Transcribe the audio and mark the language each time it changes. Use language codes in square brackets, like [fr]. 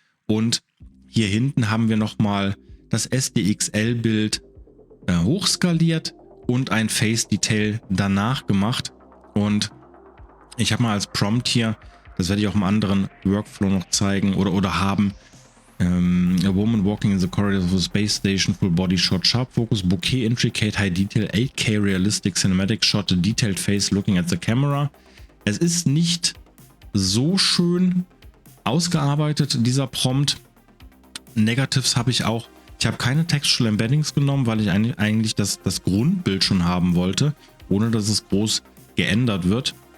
[de] Und hier hinten haben wir nochmal das SDXL Bild hochskaliert und ein Face Detail danach gemacht. Und ich habe mal als Prompt hier, das werde ich auch im anderen Workflow noch zeigen oder haben. [en] A woman walking in the corridors of a space station, full body shot, sharp focus, bokeh, intricate, high detail, 8K realistic cinematic shot, a detailed face looking at the camera. [de] Es ist nicht so schön ausgearbeitet, dieser Prompt. Negatives habe ich auch. Ich habe keine Textual Embeddings genommen, weil ich eigentlich das Grundbild schon haben wollte, ohne dass es groß geändert wird.